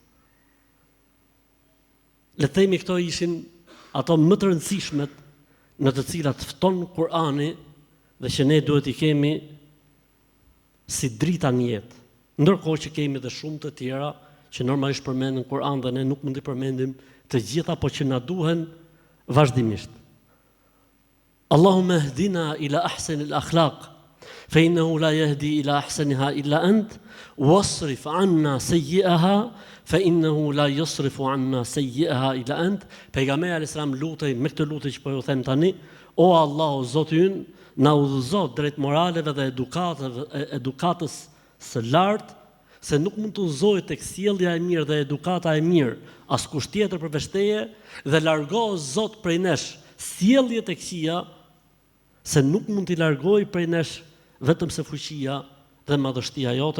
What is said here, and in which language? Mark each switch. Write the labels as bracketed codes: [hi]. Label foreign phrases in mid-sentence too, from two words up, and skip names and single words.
[sq] Le të themi këto ishin ato më të rëndësishmet në të cilat fton Kur'ani dhe që ne duhet i kemi si drita në jetë. Ndërkohë që kemi dhe shumë të tjera që normalisht përmenden në Kur'an dhe ne nuk mund të përmendim të gjitha, po që na duhen vazhdimisht. [ar] اللهم اهدنا إلى أحسن الأخلاق فإنه لا يهدي إلى أحسنها إلا أنت واصرف عنا سيئها فإنه لا يصرف عنا سيئها إلا أنت. [sq] Pejgamberi [ar] عليه السلام [sq] lutej me këtë lutje që po ju them tani, o Allahu Zoti ynë, na udhëzo drejt moraleve dhe edukatës së lartë, se nuk mund të udhëzohet tek sjellja e mirë dhe edukata e mirë askush tjetër përveç teje, dhe largo Zot prej nesh sjelljet e këqija, se nuk mund t'i largoj prej nesh vetëm se fuqia dhe madhështia jote.